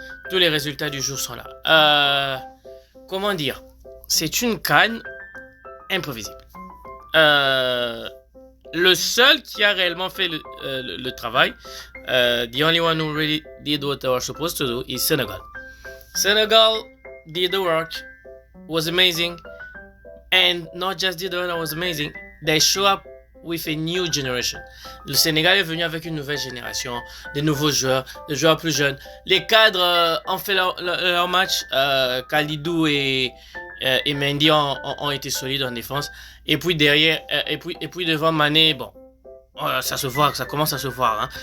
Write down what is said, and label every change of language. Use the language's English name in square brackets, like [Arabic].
[French] Tous les résultats du jour sont là. Comment dire? C'est une CAN imprévisible. Le seul qui a réellement fait le travail, [English] the only one who really did what they were supposed to do is Senegal. Senegal did the work, was amazing, and not just did the work that was amazing, they show up with a new generation. [French] Le Sénégal est venu avec une nouvelle génération, des nouveaux joueurs, des joueurs plus jeunes. Les cadres ont fait leur match. Kalidou et Mendy ont été solides en défense. Et puis derrière, et puis devant Mané, bon, ça se voit, ça commence à se voir. Hein.